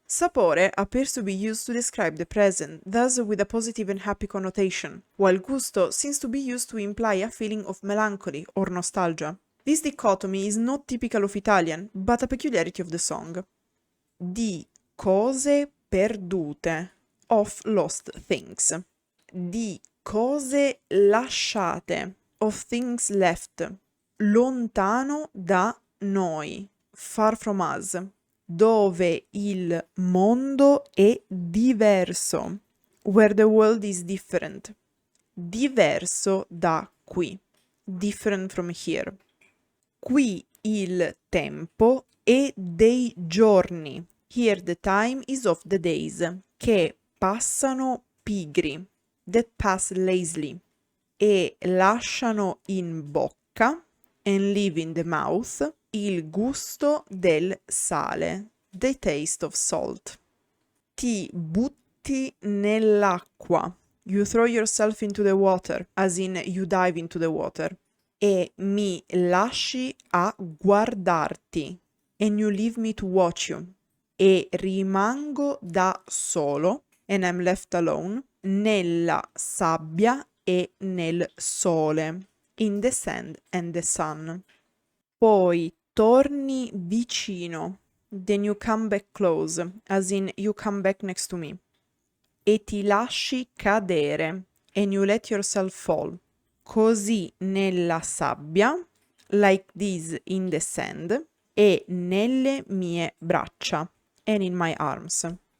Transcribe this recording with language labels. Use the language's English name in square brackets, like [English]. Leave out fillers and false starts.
[English] Sapore appears to be used to describe the present, thus with a positive and happy connotation, while gusto seems to be used to imply a feeling of melancholy or nostalgia. This dichotomy is not typical of Italian, but a peculiarity of the song. [Italian] Di cose perdute, [English] of lost things. [Italian] Di cose lasciate, [English] of things left. [Italian] Lontano da noi, [English] far from us, [Italian] dove il mondo è diverso, [English] where the world is different. [Italian] Diverso da qui, [English] different from here. [Italian] Qui il tempo è dei giorni, [English] here the time is of the days, [Italian] che passano pigri, [English] that pass lazily, [Italian] e lasciano in bocca, [English] and leave in the mouth, [Italian] il gusto del sale, [English] the taste of salt. [Italian] Ti butti nell'acqua, [English] you throw yourself into the water, as in you dive into the water. [Italian] E mi lasci a guardarti, [English] and you leave me to watch you. [Italian] E rimango da solo, [English] and I'm left alone, [Italian] nella sabbia e nel sole. [English] In the sand and the sun. [Italian] Poi torni vicino, [English] then you come back close, as in you come back next to me. [Italian] E ti lasci cadere, [English] and you let yourself fall. [Italian] Così nella sabbia, [English] like this in the sand, [Italian] e nelle mie braccia, [English] and in my arms.